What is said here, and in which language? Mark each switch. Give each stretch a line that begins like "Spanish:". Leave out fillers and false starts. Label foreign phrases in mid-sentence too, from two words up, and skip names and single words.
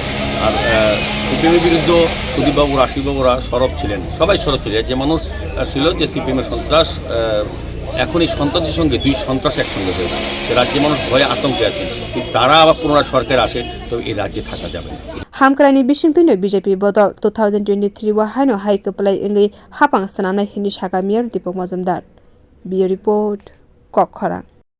Bangla: আর সিপিএমের বিরুদ্ধে সুদীপবাবু, রাশিবাবুরা সরব ছিলেন, সবাই সরব ছিলেন। যে মানুষ ছিল যে সিপিএমের সন্ত্রাস, এখন এই সন্ত্রাসের সঙ্গে দুই সন্ত্রাস একসঙ্গে হয়েছে। রাজ্যে মানুষ ভয়ে আতঙ্কে আছে। তারা আবার পুনরায় সরকার আসে তো এই রাজ্যে থাকা যাবে না।
Kok Borok: Hamkrani bisingtuino BJP bodol 2023 wa haino haikaplai ingi hapang sanamnai hini sakha mayor Dipak Majumder. Bio report kokpirmungo.